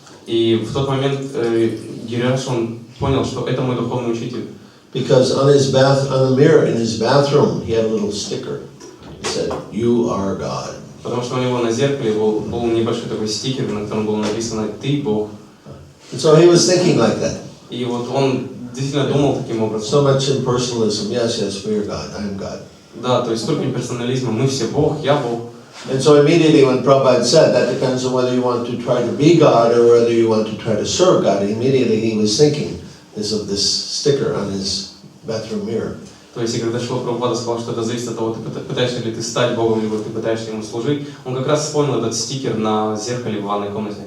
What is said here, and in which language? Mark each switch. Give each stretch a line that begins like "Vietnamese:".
Russian: И в тот момент Гирираджа, он понял, что это мой духовный учитель.
English: Because on the mirror in his bathroom, he had a little sticker. It said, "You are God."
Russian: Потому что у него на зеркале был небольшой такой стикер, на котором было написано «Ты Бог».
English: And so he was thinking like that.
Russian: И вот он действительно думал таким образом.
English: So much impersonalism. Yes, we are God. I am God.
Russian: Да, то есть столько персонализма. Мы все Бог, я Бог.
English: And so immediately when Prabhupada said that depends on whether you want to try to be God or whether you want to try to serve God, immediately he was thinking of this sticker on his bathroom mirror.
Russian: То есть, и когда Шрила Прабхупада сказал, что это зависит от того, пытаешься ли ты стать Богом, либо ты пытаешься ему служить, он как раз вспомнил этот стикер на зеркале в ванной комнате.